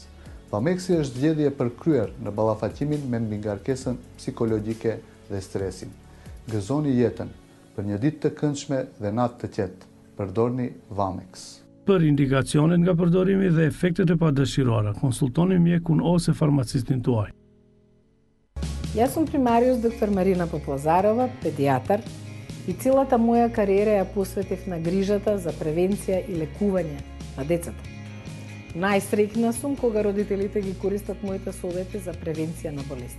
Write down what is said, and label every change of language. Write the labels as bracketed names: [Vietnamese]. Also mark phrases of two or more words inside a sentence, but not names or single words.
[Albanian] Vamexi është zgjedhje përkryer në ballafaqimin me mbingarkesën psikologjike dhe stresin. Gëzoni jetën për një ditë të këndshme dhe natë të qetë. Përdorni Vamex. Për indikacionet nga përdorimi dhe efektet e padëshirora, konsultoni mjekun ose farmacistin tuaj. [Macedonian] Јас сум примариус доктор Марина Поплазарова, педијатар, и целата моја кариера ја посветив на грижата за превенција и лекување на децата. Најсреќна сум кога родителите ги користат моите совети за превенција на болести.